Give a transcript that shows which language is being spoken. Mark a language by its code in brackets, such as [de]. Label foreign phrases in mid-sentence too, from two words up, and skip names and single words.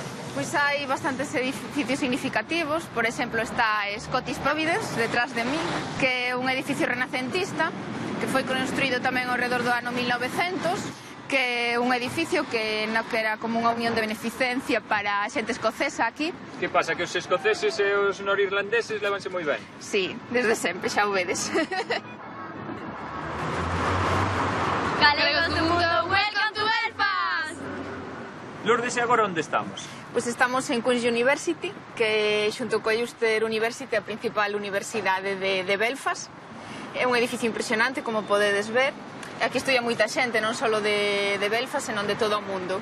[gl] Pois hai bastantes edificios significativos, por exemplo está Scottish Providence, detrás de mí, que é un edificio renacentista, que foi construído tamén ao redor do ano 1900, que é un edificio que era como unha unión de beneficencia para a xente escocesa aquí. Que pasa, que os escoceses e os norirlandeses levanse moi ben? Sí, desde sempre, xa o vedes. Galegos do Mundo, [en] welcome to Belfast! [gl] Lourdes, e agora onde estamos? Pois estamos en Queen's University, que xunto co Ulster University a principal universidade de Belfast. É un edificio impresionante, como podedes ver. Aquí estudia moita xente, non só de Belfast, senón de todo o mundo.